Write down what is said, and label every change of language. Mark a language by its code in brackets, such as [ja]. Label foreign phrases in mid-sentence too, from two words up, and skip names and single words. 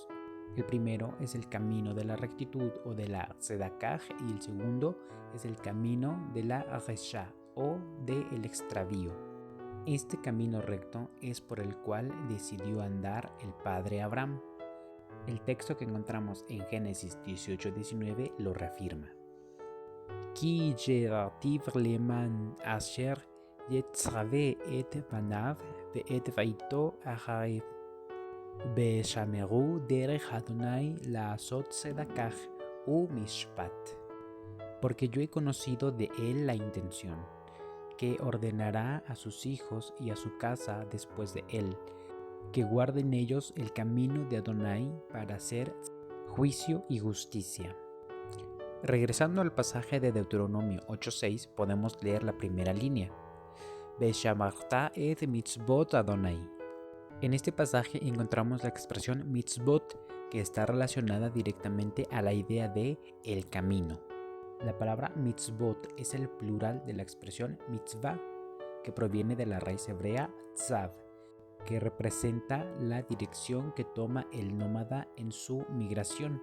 [es] El primero es el camino de la rectitud o de la tzedakah, y el segundo es el camino de la resha o del extravío. Este camino recto es por el cual decidió andar el padre Abraham. El texto que encontramos en Génesis 18:19 lo reafirma. [he] כי ידעתיו למען אשר יצוה את בניו ואת ביתו אחריו ושמרו דרך אדני לעשות צדקה ומשפט. [es] Porque yo he conocido de él la intención, que ordenará a sus hijos y a su casa después de él, que guarden ellos el camino de Adonai para hacer juicio y justicia. Regresando al pasaje de Deuteronomio 8:6, podemos leer la primera línea: [he] ושמרת את מצוות אדני. [es] En este pasaje encontramos la expresión mitzvot, que está relacionada directamente a la idea de el camino. La palabra mitzvot es el plural de la expresión mitzvah, que proviene de la raíz hebrea tzav, que representa la dirección que toma el nómada en su migración.